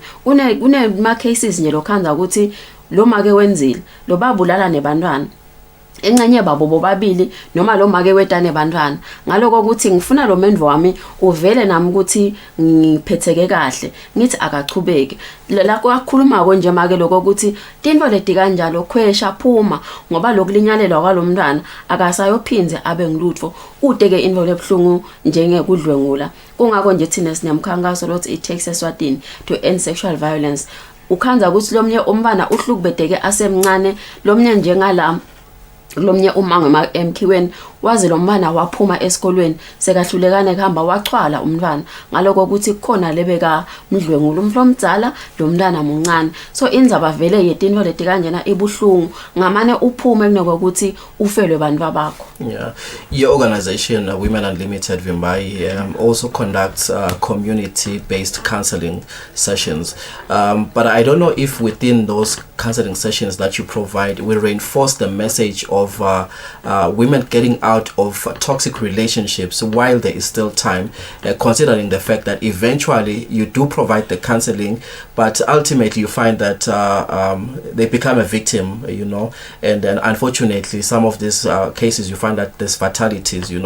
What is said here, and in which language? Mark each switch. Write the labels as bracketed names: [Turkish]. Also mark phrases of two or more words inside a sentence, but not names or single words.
[Swati] Une ma cases nje lokhanza ukuthi lo make wenzile lo babulala nebantwana engcenye babo bobabili noma lo make wetane bantwana, ngaloko ukuthi ngifuna lo mendvo wami uvele nami ukuthi ngiphetheke kahle, ngithi akachubeke la kwakhuluma konje make lokho ukuthi tinto leti kanjalo khwesha phuma ngoba lokulinyalelwa kwalomntwana akasayophinze abe ngilutho udeke into lebhlungu njengekudlwengula. Kungako nje thina sinemkhankaso lothi [English] it takes Eswatini to end sexual violence. [Swati] Ukhanza ukuthi lomnye umntwana uhlukubedeke asemncane, lomnye njengala lomnye umango emkhiweni wazi lo mntwana waphuma esikolweni sekahlulekane kuhamba wachwala umntwana ngaloko ukuthi kukhona lebeka mdlwengula umflo omdzala lo mntwana muncane. So indzaba vele yetinto leti kanjena ibuhlungu ngamane uphume kunoko ukuthi ufelwe bantu babakho. [English] Yeah, your organization Women Unlimited Vimbai also conducts community-based counseling sessions, but I don't know if within those counseling sessions that you provide will reinforce the message of women getting out of toxic relationships while there is still time, considering the fact that eventually you do provide the counseling, but ultimately you find that they become a victim, you know, and then unfortunately some of these cases you find that there's fatalities, you know.